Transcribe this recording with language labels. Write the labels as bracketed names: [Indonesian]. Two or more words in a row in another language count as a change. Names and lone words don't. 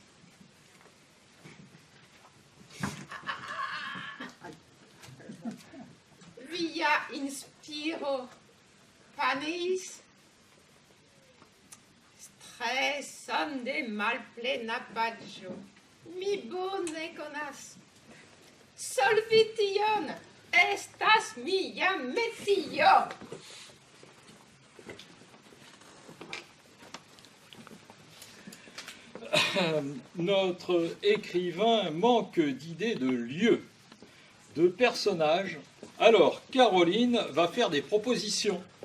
[Esperanto] Via inspiro panis streson de malplena paĝo. Mi bone konas. Solvi tion estas mia metio. [French] Notre écrivain manque d'idées de lieux, de personnages. Alors, Caroline va faire des propositions.